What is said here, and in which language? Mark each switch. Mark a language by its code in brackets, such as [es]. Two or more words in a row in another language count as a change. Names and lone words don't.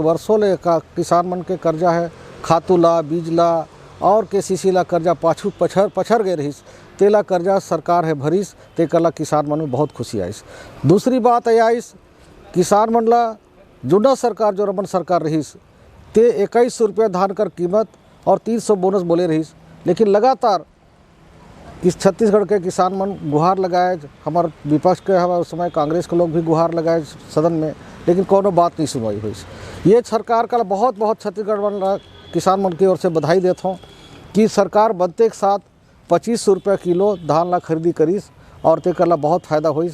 [hne] वर्षों ले का किसान मन के कर्जा है, खातू ला, बीज ला और केसीसी ला कर्जा पाछू पछर गए रहीस, तेला कर्जा सरकार है भरीस, तेकर ला किसान मन में बहुत खुशी आईस। दूसरी बात यह आईस, किसान मन ला जुना सरकार जो रमन सरकार रहीस ते 21 रुपया धान कर कीमत और 300 बोनस बोले रहीस, लेकिन लगातार इस छत्तीसगढ़ के किसान मन गुहार लगाए, हमारे विपक्ष के हमारे उस समय कांग्रेस के लोग भी गुहार लगाए सदन में, लेकिन कोनो बात नहीं सुनवाई हुई। ये सरकार का बहुत बहुत छत्तीसगढ़ वाला किसान मन की ओर से बधाई देता हूँ कि सरकार बनते के साथ 25 रुपये किलो धान ला खरीदी करीस और तेकर ला बहुत फ़ायदा हुई।